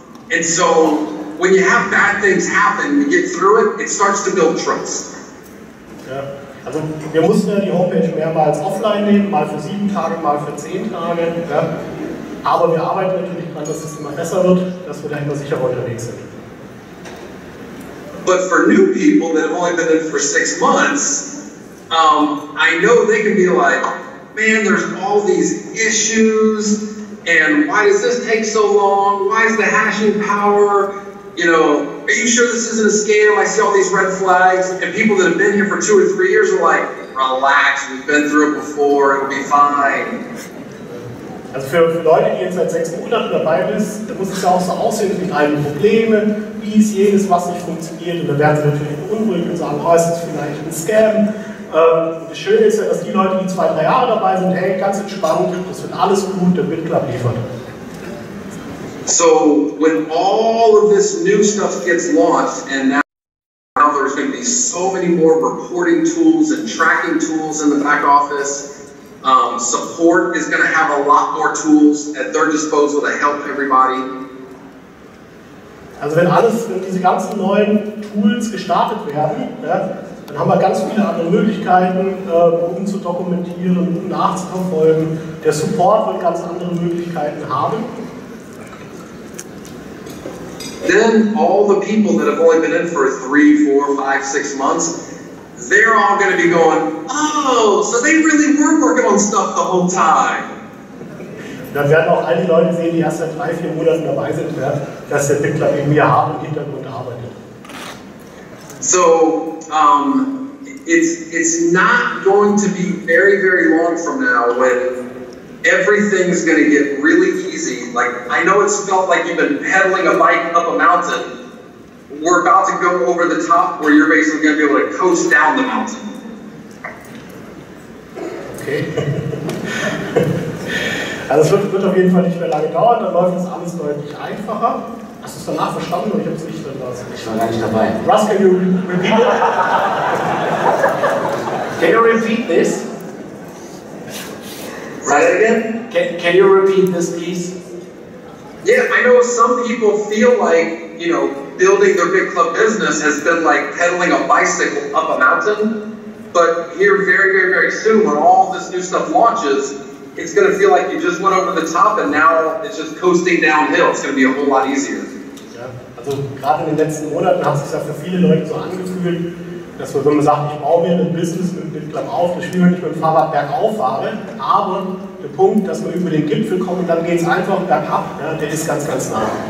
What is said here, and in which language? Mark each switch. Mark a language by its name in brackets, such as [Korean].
[English] And so when you have bad things happen, you get through it, it starts to build trust. [German] Ja, also wir mussten ja die Homepage mehrmals offline nehmen, mal für 7 Tage, mal für 10 Tage. Ja. Aber wir arbeiten natürlich daran, dass es immer besser wird, dass wir da immer sicherer unterwegs sind. [English] But for new people that have only been in for 6 months, I know they can be like, man, there's all these issues, and why does this take so long? Why is the hashing power? You know, are you sure this isn't a scam? I see all these red flags. And people that have been here for 2 or 3 years are like, relax, we've been through it before, it'll be fine. [German] Also für Leute, die jetzt seit 6 Monaten dabei sind, da muss es ja auch so aussehen, es gibt einige Probleme, dies, jenes, was nicht funktioniert, und da werden sie natürlich beunruhigt und sagen, oh, ist das vielleicht ein Scam? Das Schöne ist ja, dass die Leute, die 2, 3 Jahre dabei sind, hey, ganz entspannt, das wird alles gut, der Bitclub liefert. [English] So when all of this new stuff gets launched, and now there's going to be so many more reporting tools and tracking tools in the back office, support is going to have a lot more tools at their disposal to help everybody. [German] Also wenn diese ganzen neuen Tools gestartet werden, ja, dann haben wir ganz viele andere Möglichkeiten, um zu dokumentieren, um nachzuverfolgen. Der Support wird ganz andere Möglichkeiten haben. [English] Then all the people that have only been in for 3, 4, 5, 6 months, they're all going to be going, oh, so they really were working on stuff the whole time. [German] Dann werden auch all die Leute sehen, die erst seit 3, 4 Monaten dabei sind, ja, dass der Bitclub irgendwie hart im Hintergrund arbeitet. [English] So it's not going to be very, very long from now when everything's going to get really easy. Like, I know it's felt like you've been pedaling a bike up a mountain. We're about to go over the top where you're basically going to be able to coast down the mountain. Okay. [German] Also es wird auf jeden Fall nicht mehr lange dauern, dann läuft das alles deutlich einfacher. Hast du es danach verstanden oder ich habe es nicht verstanden? Ich war gar nicht dabei. [English] Russ, can you repeat it? Can you repeat this? Say it again? Can you repeat this, please? Yeah, I know some people feel like, you know, building their Bitclub business has been like pedaling a bicycle up a mountain. But here very, very, very soon, when all this new stuff launches, it's going to feel like you just went over the top and now it's just coasting downhill. It's going to be a whole lot easier. [German] Ja, also gerade in den letzten Monaten hat es sich ja für viele Leute so angefühlt, dass wenn man sagt, ich baue mir ein Business mit dem Bitclub auf, das spielt, wenn ich mit dem Fahrrad bergauf fahre, aber der Punkt, dass wir über den Gipfel kommen und dann geht es einfach bergab, ja, der ist ganz, ganz nah.